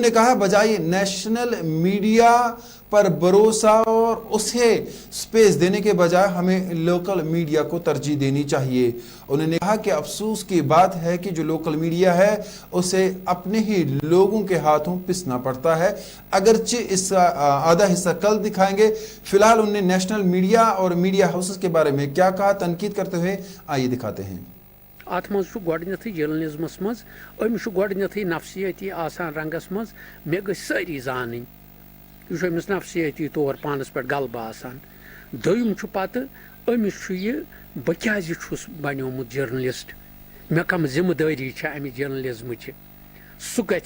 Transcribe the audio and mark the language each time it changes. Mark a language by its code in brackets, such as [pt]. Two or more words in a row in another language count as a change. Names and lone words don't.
[ur] نے کہا بجائے نیشنل میڈیا پر بھروسہ اور اسے سپیس دینے کے بجائے ہمیں لوکل میڈیا کو ترجیح دینی چاہیے انہوں نے کہا کہ افسوس کی بات ہے کہ جو لوکل میڈیا ہے اسے اپنے ہی لوگوں کے ہاتھوں پسنا پڑتا ہے اگرچہ اس کا آدھا حصہ کل دکھائیں گے فی الحال انہوں نے نیشنل میڈیا اور میڈیا ہاؤسز کے بارے میں کیا کہا تنقید کرتے ہوئے آئیے دکھاتے ہیں [ks] ات مز گۄڈنیتھٕے جرنلزمس مز أمِس چھُ گۄڈنیتھٕے نفسیٲتی آسان رنگس مز مےٚ گٔژھۍ سٲری زانٕنۍ یہِ چھُ أمِس نفسیٲتی طور پانس پٮ۪ٹھ غلبہٕ آسان دوٚیِم چھُ پتہٕ أمِس چھُ یہِ بہٕ کیازِ چھُس بنیومُت جرنلسٹ مےٚ کم ذمہٕ دٲری چھےٚ امہِ جرنلزمٕچہِ سُہ گژھِ